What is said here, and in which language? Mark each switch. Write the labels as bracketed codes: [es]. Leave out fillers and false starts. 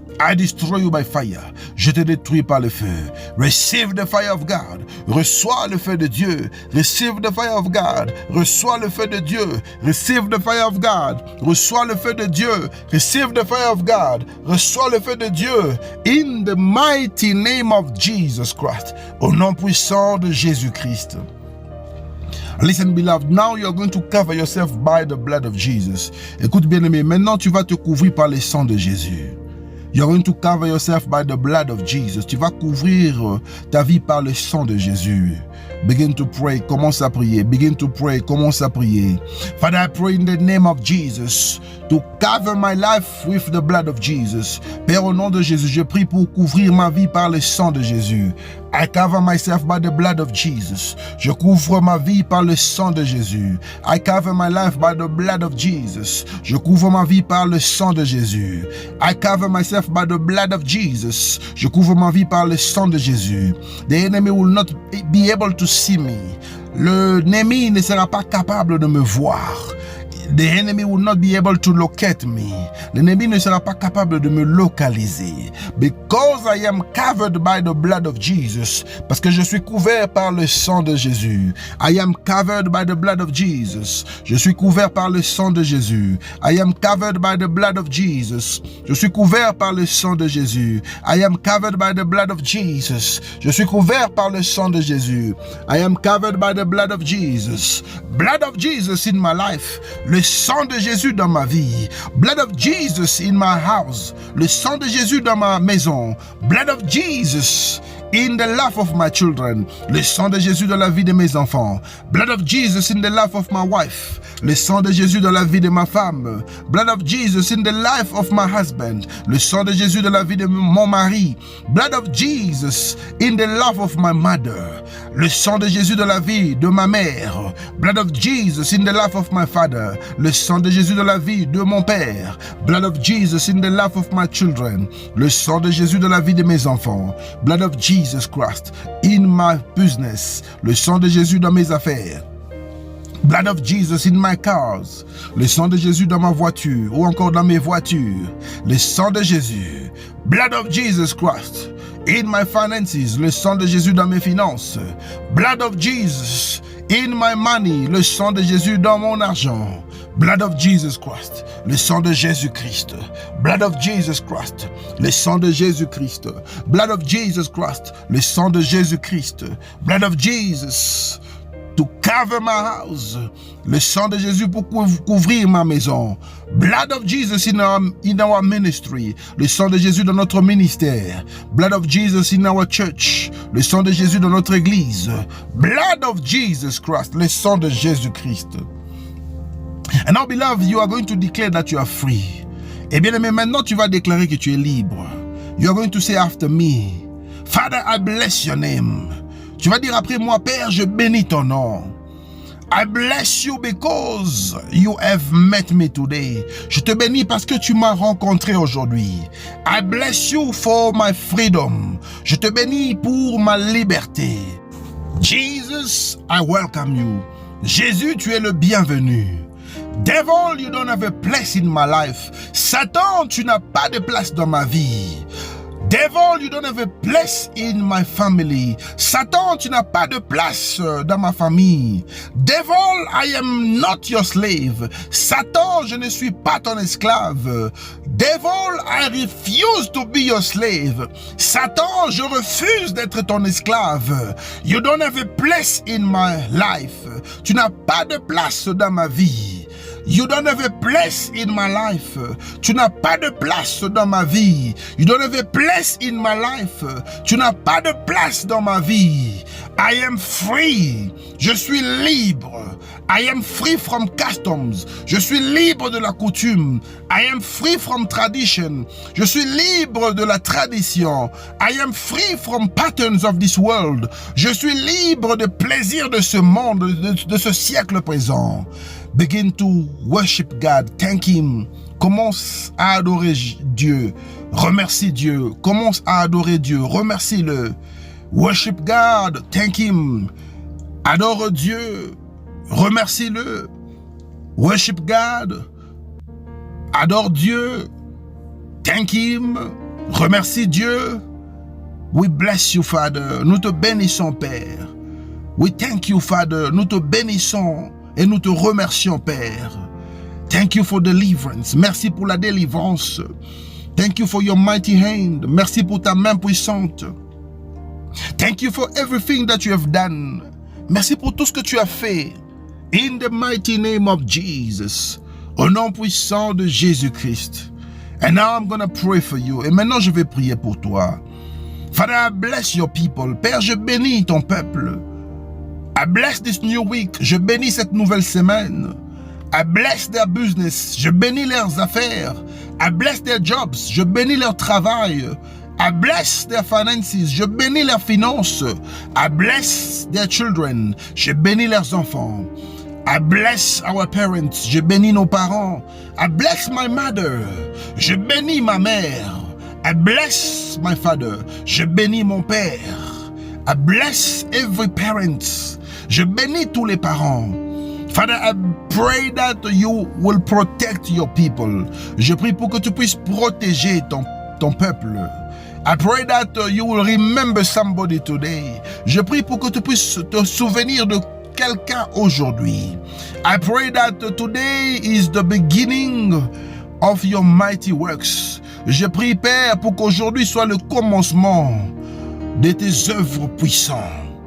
[en] I destroy you by fire. [fr] Je te détruis par le feu. [en] Receive the fire of God. [fr] Reçois le feu de Dieu. [en] Receive the fire of God. [fr] Reçois le feu de Dieu. [en] Receive the fire of God. [fr] Reçois le feu de Dieu. [en] Receive the fire of God. [fr] Reçois le feu de Dieu. [en] In the mighty name of Jesus Christ. [fr] Au nom puissant de Jésus-Christ. [en] Listen, beloved, now you are going to cover yourself by the blood of Jesus. [fr] Écoute, bien-aimé, maintenant tu vas te couvrir par le sang de Jésus. [en] You're going to cover yourself by the blood of Jesus. [fr] Tu vas couvrir ta vie par le sang de Jésus. [en] Begin to pray. [fr] Commence à prier. [en] Begin to pray. [fr] Commence à prier. [en] Father, I pray in the name of Jesus to cover my life with the blood of Jesus. [fr] Père, au nom de Jésus, je prie pour couvrir ma vie par le sang de Jésus. [en] I cover myself by the blood of Jesus. [fr] Je couvre ma vie par le sang de Jésus. [en] I cover my life by the blood of Jesus. [fr] Je couvre ma vie par le sang de Jésus. [en] I cover myself by the blood of Jesus. [fr] Je couvre ma vie par le sang de Jésus. [en] The enemy will not be able to see me. [fr] L'ennemi ne sera pas capable de me voir. [en] The enemy will not be able to locate me. [fr] L'ennemi ne sera pas capable de me localiser. [en] Because I am covered by the blood of Jesus. [fr] Parce que je suis couvert par le sang de Jésus. [en] I am covered by the blood of Jesus. [fr] Je suis couvert par le sang de Jésus. [en] I am covered by the blood of Jesus. [fr] Je suis couvert par le sang de Jésus. [en] I am covered by the blood of Jesus. [fr] Je suis couvert par le sang de Jésus. [en] I am covered by the blood of Jesus. Blood of Jesus in my life. [fr] Le sang de Jésus dans ma vie. [en] Blood of Jesus in my house. [fr] Le sang de Jésus dans ma maison. [en] Blood of Jesus in the life of my children. [fr] Le sang de Jésus dans la vie de mes enfants. [en] Blood of Jesus in the life of my wife. [fr] Le sang de Jésus dans la vie de ma femme. [en] Blood of Jesus in the life of my husband. [fr] Le sang de Jésus dans la vie de mon mari. [en] Blood of Jesus in the life of my mother. [fr] Le sang de Jésus dans la vie de ma mère. [en] Blood of Jesus in the life of my father. [fr] Le sang de Jésus dans la vie de mon père. [en] Blood of Jesus in the life of my children. [fr] Le sang de Jésus dans la vie de mes enfants. [en] Blood of Jesus Christ in my business. [fr] Le sang de Jésus dans mes affaires. [en] Blood of Jesus in my cars. [fr] Le sang de Jésus dans ma voiture ou encore dans mes voitures. Le sang de Jésus. [en] Blood of Jesus Christ in my finances. [fr] Le sang de Jésus dans mes finances. [en] Blood of Jesus in my money. [fr] Le sang de Jésus dans mon argent. [en] Blood of Jesus Christ. [fr] Le sang de Jésus-Christ. [en] Blood of Jesus Christ. [fr] Le sang de Jésus-Christ. [en] Blood of Jesus Christ. [fr] Le sang de Jésus-Christ. [en] Blood of Jesus to cover my house. [fr] Le sang de Jésus pour couvrir ma maison. [en] Blood of Jesus in our ministry. [fr] Le sang de Jésus dans notre ministère. [en] Blood of Jesus in our church. [fr] Le sang de Jésus dans notre église. [en] Blood of Jesus Christ. [fr] Le sang de Jésus-Christ. [en] And now, beloved, you are going to declare that you are free. [fr] Et bien aimé, maintenant tu vas déclarer que tu es libre. [en] You are going to say after me, Father, I bless your name. [fr] Tu vas dire après moi, Père, je bénis ton nom. [en] I bless you because you have met me today. [fr] Je te bénis parce que tu m'as rencontré aujourd'hui. [en] I bless you for my freedom. [fr] Je te bénis pour ma liberté. [en] Jesus, I welcome you. [fr] Jésus, tu es le bienvenu. [en] Devil, you don't have a place in my life. [fr] Satan, tu n'as pas de place dans ma vie. [en] Devil, you don't have a place in my family. [fr] Satan, tu n'as pas de place dans ma famille. [en] Devil, I am not your slave. [fr] Satan, je ne suis pas ton esclave. [en] Devil, I refuse to be your slave. [fr] Satan, je refuse d'être ton esclave. [en] You don't have a place in my life. [fr] Tu n'as pas de place dans ma vie. [en] You don't have a place in my life. [fr] Tu n'as pas de place dans ma vie. [en] You don't have a place in my life. [fr] Tu n'as pas de place dans ma vie. [en] I am free. [fr] Je suis libre. [en] I am free from customs. [fr] Je suis libre de la coutume. [en] I am free from tradition. [fr] Je suis libre de la tradition. [en] I am free from patterns of this world. [fr] Je suis libre de plaisir de ce monde, de ce siècle présent. [en] Begin to worship God. Thank Him. [fr] Commence à adorer Dieu. Remercie Dieu. Commence à adorer Dieu. Remercie-le. [en] Worship God. Thank Him. [fr] Adore Dieu. Remercie-le. [en] Worship God. [fr] Adore Dieu. [en] Thank Him. [fr] Remercie Dieu. [en] We bless you, Father. [fr] Nous te bénissons, Père. [en] We thank you, Father. [fr] Nous te bénissons et nous te remercions, Père. [en] Thank you for deliverance. [fr] Merci pour la délivrance. [en] Thank you for your mighty hand. [fr] Merci pour ta main puissante. [en] Thank you for everything that you have done. [fr] Merci pour tout ce que tu as fait. [en] In the mighty name of Jesus. [fr] Au nom puissant de Jésus-Christ. [en] And now I'm going to pray for you. [fr] Et maintenant, je vais prier pour toi. [en] Father, I bless your people. [fr] Père, je bénis ton peuple. [en] I bless this new week. [fr] Je bénis cette nouvelle semaine. [en] I bless their business. [fr] Je bénis leurs affaires. [en] I bless their jobs. [fr] Je bénis leur travail. [en] I bless their finances. [fr] Je bénis leurs finances. [en] I bless their children. [fr] Je bénis leurs enfants. [en] I bless our parents. [fr] Je bénis nos parents. [en] I bless my mother. [fr] Je bénis ma mère. [en] I bless my father. [fr] Je bénis mon père. [en] I bless every parent. [fr] Je bénis tous les parents. [en] Father, I pray that you will protect your people. [fr] Je prie pour que tu puisses protéger ton peuple. [en] I pray that you will remember somebody today. [fr] Je prie pour que tu puisses te souvenir de quelqu'un aujourd'hui. [en] I pray that today is the beginning of your mighty works. [fr] Je prie, Père, pour qu'aujourd'hui soit le commencement de tes œuvres puissantes.